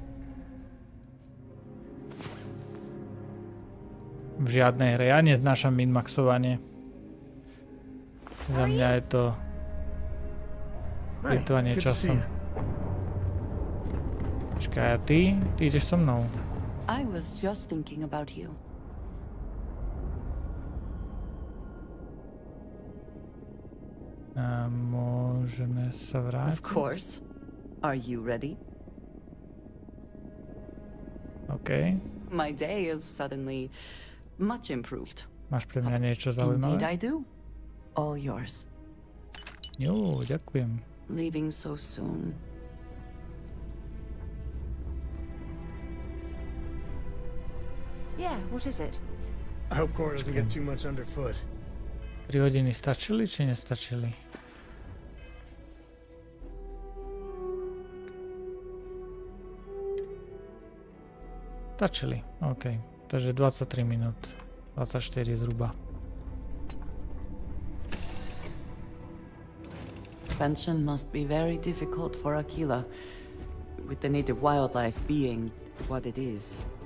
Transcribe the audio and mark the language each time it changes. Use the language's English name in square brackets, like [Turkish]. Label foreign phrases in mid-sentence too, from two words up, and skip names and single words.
[Slovak] V žiadnej hre. Ja neznášam min-maxovanie. Za mňa je to plýtvanie časom. Počkaj, a ty? Ty ideš so mnou. [English] I was just thinking about you. [Slovak] Môžeme sa vrátiť. [English] Of course. Are you ready? OK. My day is suddenly much improved. [Slovak] Máš pre mňa niečo zaujímavé? [English] Indeed I do. All yours. [Slovak] Jo, ďakujem. [English] Leaving so soon. Yeah, what is it? I hope Cora doesn't get too much underfoot. [Slovak] 3 hodiny stačili, či nestačili? Stačili, OK. Takže 23 minút. 24 zhruba. [English] Expansion must be very difficult for Aquila, with the native wildlife being what it is.